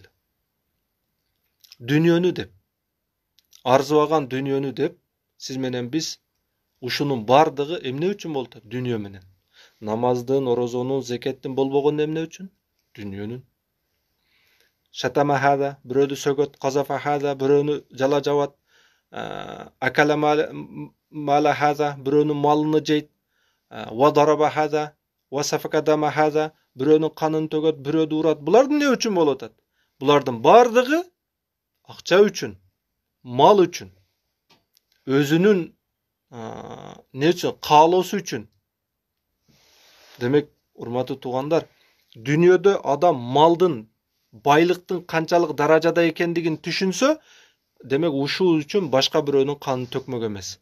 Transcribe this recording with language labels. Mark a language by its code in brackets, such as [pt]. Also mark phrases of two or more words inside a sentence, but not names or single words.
[ky] Дүйнөнү деп, арзыбаган дүйнөнү деп, сиз менен биз ушунун бардыгы эмне үчүн болуп атат? Дүйнө менен. Намаздын, орозонун, зекеттин болбогону эмне үчүн? Дүйнөнүн. [ar] شتم هذا, [ky] бирөөдү сөгөт, [ar] قذف هذا, [ky] бирөөнү жала жабат, [ar] أكل مال هذا, [ky] бирөөнүн малыны жейт, [ar] وضرب هذا، وسفك دم هذا, [ky] бирөөнүн канын төгөт, бирөөдү урат. Булар эмне үчүн болуп атат? Булардын бардыгы акча үчүн, мал үчүн, өзүнүн не үчүн? Каалоосу үчүн. Демек, урматтуу туугандар, дүйнөдө адам малдын, байлыктын канчалык даражада экендигин түшүнсө, демек ушул үчүн башка бирөөнүн канын төкмөк эмес.